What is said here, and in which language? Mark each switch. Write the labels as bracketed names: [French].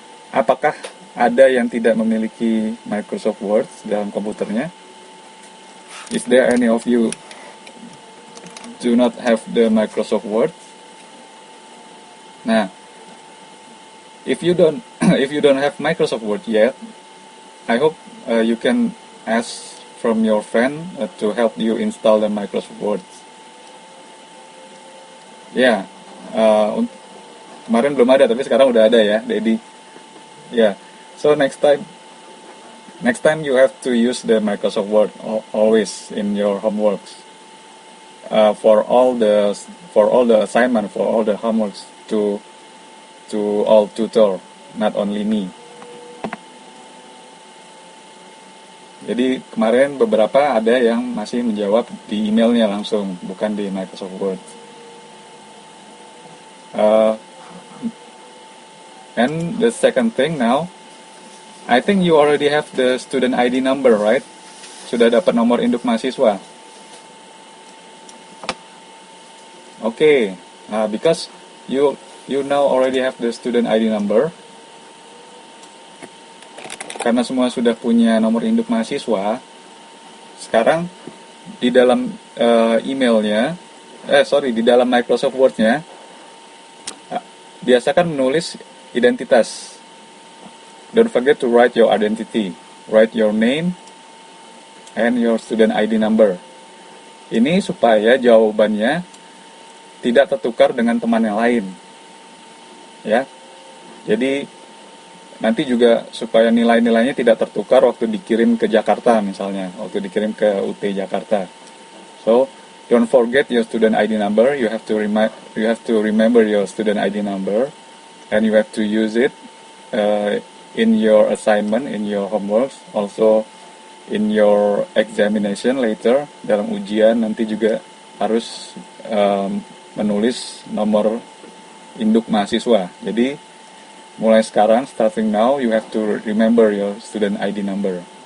[Indonesian] Apakah ada yang tidak memiliki Microsoft Word dalam komputernya? [English] Is there any of you do not have the Microsoft Word? Nah, if you don't have Microsoft Word yet, I hope you can ask from your friend to help you install the Microsoft Word. [Indonesian] Ya, kemarin belum ada, tapi sekarang udah ada ya, Dedi. [English] Ya, so next time you have to use the Microsoft Word always in your homeworks. For all the assignment, for all the homeworks to all tutor, not only me. [Indonesian] Jadi kemarin beberapa ada yang masih menjawab di emailnya langsung, bukan di Microsoft Word. [English] And the second thing now, I think you already have the student ID number, right? [Indonesian] Sudah dapat nomor induk mahasiswa. [English] Okay, because you now already have the student ID number. [Indonesian] Karena semua sudah punya nomor induk mahasiswa, sekarang di dalam di dalam Microsoft Word-nya, biasakan menulis identitas. [English] Don't forget to write your identity. Write your name and your student ID number. [Indonesian] Ini supaya jawabannya tidak tertukar dengan teman yang lain. Ya. Jadi nanti juga supaya nilai-nilainya tidak tertukar waktu dikirim ke Jakarta misalnya, waktu dikirim ke UT Jakarta. [English] So, don't forget your student ID number. You have to remember your student ID number, and you have to use it in your assignment, in your homework, also in your examination later. [Indonesian] Dalam ujian nanti juga harus menulis nomor induk mahasiswa. Jadi mulai sekarang, [English] starting now, you have to remember your student ID number.